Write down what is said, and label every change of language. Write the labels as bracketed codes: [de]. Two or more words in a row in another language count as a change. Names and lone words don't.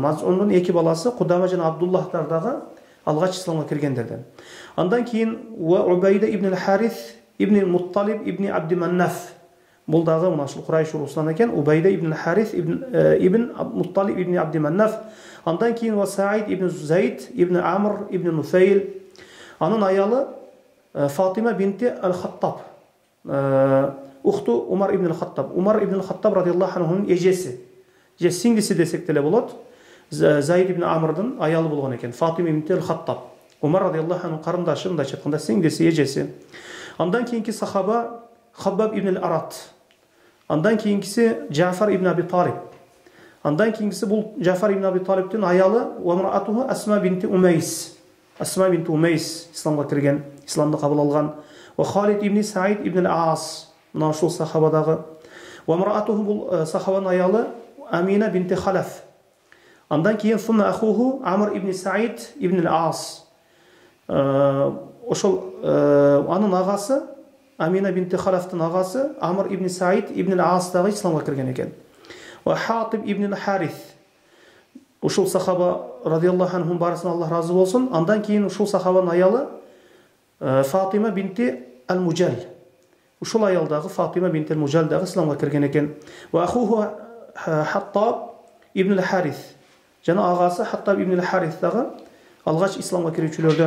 [ky] Мазунун эки баласы Кудама жана Абдуллахтар дагы алгач исламга киргендерден. Андан кийин ва Убайда ибн Харис ибн Мутталиб ибн Абди Маннаф. Бул дагы мына ушул Курайш урусунан экен. Убайда ибн Харис ибн Мутталиб ибн Абди Маннаф. Андан кийин ва Саид ибн Зайд ибн Амр ибн Нуфейл. Анын аялы Фатима бинти Ал-Хаттаб. Ухту Умар ибн Хаттаб. Умар ибн Хаттаб [ar] رضي الله عنه [ky] эжеси. Же сиңдиси десек деле болот. Зайд ибн Амрдын аялы болгон экен. Фатима бинти Ал-Хаттаб. Умар [ar] رضي الله عنه [ky] карындашы, мындайча айтканда сиңдиси, эжеси. Андан кийинки сахаба Хаббаб ибн Ал-Арат. Андан кийинкиси Джафар ибн Аби Талиб. Андан кийинкиси бул Джафар ибн Аби Талибтин аялы [ar] وامرأته [ky] Асма бинти Умейс. Асма бинти Умейс исламга кирген, исламды кабыл алган. Ва Халид ибн Саид ибн Ал-Ас. Мына ушул сахабадагы. [ar] وامرأته [ky] бул сахабанын аялы Амина бинти Халаф. Андан кийин [ar] ثم أخوه [ky] Амр ибн Саид ибн Ал-Ас. Ошол анын агасы Амина бинти Халафтын агасы Амр ибн Саид ибн Ал-Ас дагы исламга кирген экен. Ва Хатиб ибн Харис. Ушул сахаба [ar] رضي الله عنهم [ky] барысынан Аллах разы болсун. Андан кийин ушул сахабанын аялы Фатима бинти Ал-Мужал. Ушул аялдагы Фатима бинти Ал-Мужал дагы исламга кирген экен. [ar] وأخوه [ky] Хаттаб ибн Ал-Харис. Жана агасы Хаттаб ибн Ал-Харис дагы алгач исламга кирүүчүлөрдөн.